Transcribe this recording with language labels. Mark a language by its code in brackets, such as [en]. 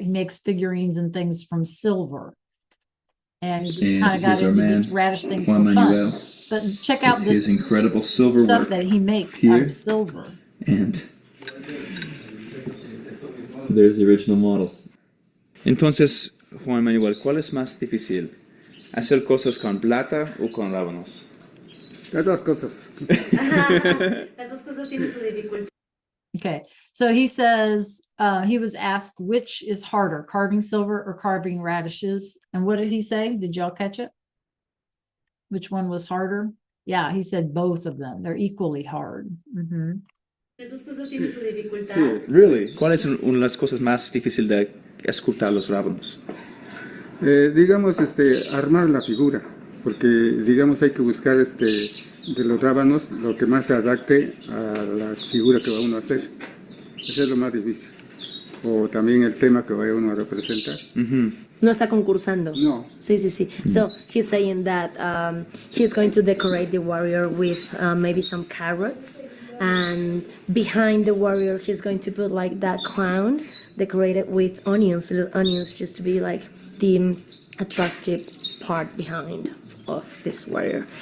[en] He makes figurines and things from silver. And he just kind of got into this radish thing for fun. But check out this his incredible silver stuff work that he makes here. out of silver. And there's the original model. [es] Entonces, Juan Manuel, ¿cuál es más difícil? ¿Hacer cosas con plata o con rábanos? Las dos cosas. Las dos cosas tienen su dificultad. [en] Okay, so he says he was asked which is harder, carving silver or carving radishes. And what did he say? Did y'all catch it? Which one was harder? Yeah, he said both of them. They're equally hard. [es] Esas cosas tienen su dificultad. Sí. [en] Really? [es] ¿Cuál es una de las cosas más difíciles de escultar los rábanos? Digamos, armar la figura, porque, digamos, hay que buscar, de los rábanos, lo que más se adapte a la figura que va uno a hacer. Eso es lo más difícil. O también el tema que vaya uno a representar. No está concursando. No. Sí, sí, sí. [en] So he's saying that he's going to decorate the warrior with maybe some carrots, and behind the warrior he's going to put like that crown decorated with onions, little onions, just to be like the attractive part behind of this warrior.